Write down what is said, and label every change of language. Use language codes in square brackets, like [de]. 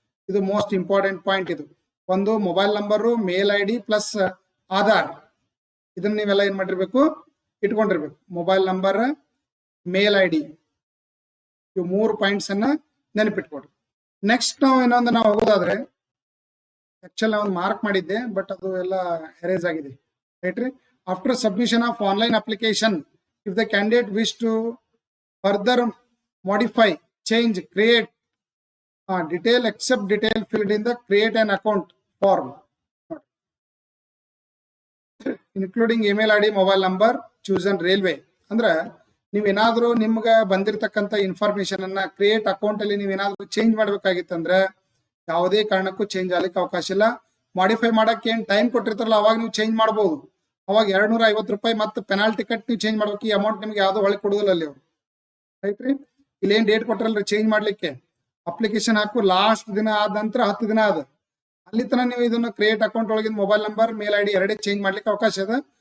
[kn] ಇದು most important point. ಇದು ಒಂದು mobile number, mail I D plus Aadhaar, ಇದನ್ನ ನೀವೆಲ್ಲ ಏನ್ ಮಾಡಿರ್ಬೇಕು, ಇಟ್ಕೊಂಡಿರ್ಬೇಕು. Mobile number, mail I D, ಇವು 3 ಪಾಯಿಂಟ್ಸ್ ಅನ್ನ ನೆನಪಿಟ್ಕೊಡ್ರಿ. ನೆಕ್ಸ್ಟ್ ನಾವು ಹೋಗೋದಾದ್ರೆ, ಆಕ್ಚುಲಿ ನಾವು ಮಾರ್ಕ್ ಮಾಡಿದ್ದೆ ಬಟ್ ಅದು ಎಲ್ಲ ಎರೇಸ್ ಆಗಿದೆ, ರೈಟ್ ರೀ. [en] After submission of online application, if the candidate wish to further modify, change, create detail except detail filled in the create an account form, including email ID, mobile number, chosen railway. [kn] ಅಂದ್ರೆ ನೀವೇನಾದ್ರೂ ನಿಮ್ಗೆ ಬಂದಿರತಕ್ಕಂಥ information ಅನ್ನ create account ಅಲ್ಲಿ ನೀವೇನಾದ್ರೂ change ಮಾಡ್ಬೇಕಾಗಿತ್ತಂದ್ರೆ ಯಾವುದೇ ಕಾರಣಕ್ಕೂ change ಆಗ್ಲಿಕ್ಕೆ ಅವಕಾಶ ಇಲ್ಲ. ಮಾಡಿಫೈ ಮಾಡಕ್ಕೆ ಏನ್ ಟೈಮ್ ಕೊಟ್ಟಿರ್ತಾರಲ್ಲ ಅವಾಗ ನೀವು ಚೇಂಜ್ ಮಾಡಬಹುದು. ಅವಾಗ 250 ರೂಪಾಯಿ ಮತ್ತೆ ಪೆನಾಲ್ಟಿ ಕಟ್ ನೀವು ಚೇಂಜ್ ಮಾಡ್ಬೇಕು. ಈ ಅಮೌಂಟ್ ನಿಮ್ಗೆ ಯಾವ್ದು ಹೊಳೆ ಕೊಡುದಿಲ್ಲ ಅಲ್ಲಿ ಅವರು, ರೈಟ್ ರೀ. ಇಲ್ಲೇನ್ ಡೇಟ್ ಕೊಟ್ಟರಲ್ರಿ ಚೇಂಜ್ ಮಾಡ್ಲಿಕ್ಕೆ, ಅಪ್ಲಿಕೇಶನ್ ಹಾಕು ಲಾಸ್ಟ್ ದಿನ ಆದ ನಂತರ 10 ದಿನ ಆದ ಅಲ್ಲಿ ತನ ನೀವು ಇದನ್ನ ಕ್ರಿಯೇಟ್ ಅಕೌಂಟ್ ಒಳಗಿನ mobile number, mail I D ಎರಡೇ ಚೇಂಜ್ ಮಾಡ್ಲಿಕ್ಕೆ ಅವಕಾಶ ಇದೆ.